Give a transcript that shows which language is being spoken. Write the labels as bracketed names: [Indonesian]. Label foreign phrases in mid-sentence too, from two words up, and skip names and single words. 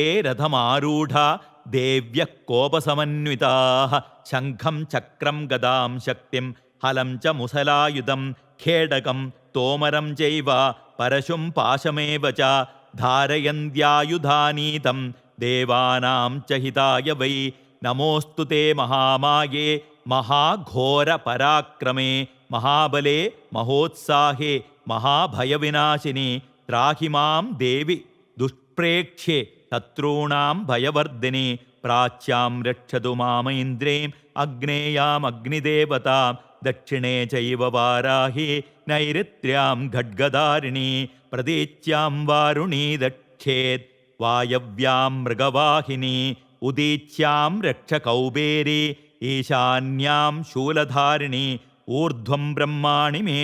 [Sanskrit] रथमारूढा देव्यः कोपसमन्विताः शङ्खं चक्रं गदां शक्तिं हलं च मुसलायुधं खेडकं तोमरं चैव परशुं पाशमेव च धारयन्त्यायुधानीतं देवानां च हिताय वै नमोऽस्तु ते महामाये महाघोरपराक्रमे महाबले महोत्साहे महाभयविनाशिनि त्राहि मां देवि दुष्प्रेक्ष्ये शत्रूणां भयवर्द्धिनि प्राच्यां रक्षतु मामैन्द्रीं अग्नेयां अग्निदेवतां दक्षिणे चैव वाराहि नैरुत्यां खड्गधारिणि प्रतीच्यां वारुणी दक्षेत् वायव्यां मृगवाहिनि उदीच्यां रक्षकौबेरि ईशान्यां शूलधारिणि ऊर्ध्वं ब्रह्माणि मे